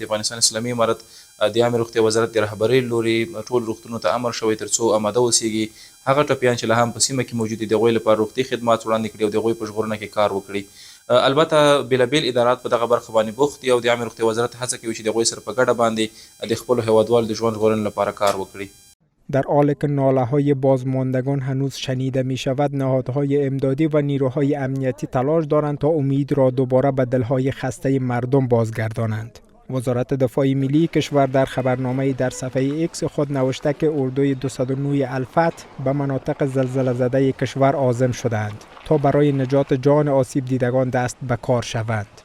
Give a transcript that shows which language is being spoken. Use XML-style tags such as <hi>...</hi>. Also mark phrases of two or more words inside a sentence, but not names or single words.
<ps>د افغانستان اسلامي امارت د عامې روغتیا وزارت د رهبرۍ لوري ټول روغتونونو ته امر شوی ترڅو آماده اوسیږي هغه ټپیان چې لا هم په سیمه کې موجود دي د هغوی لپاره روغتي خدمات وړاندې کړي او د هغوی په ژغورنه کې کار وکړي. البته بېلابېل ادارات په دغه برخه باندې بوخت دي او د عامې روغتیا وزارت هڅه کوي چې د هغوی سره په ګډه باندې د خپلو هېوادوالو د ژوند ژغورنې لپاره کار وکړي.</ps> <fa>در حالی که ناله‌های بازماندگان هنوز شنیده می شود، نهادهای امدادی و نیروهای امنیتی تلاش دارند تا امید را دوباره به دلهای خسته مردم بازگردانند. وزارت دفاع ملی کشور در خبرنامه در صفحه ایکس خود نوشته که اردوی 209 الفتح به مناطق زلزله زده کشور عازم شدند تا برای نجات جان آسیب دیدگان دست به کار شوند.</fa>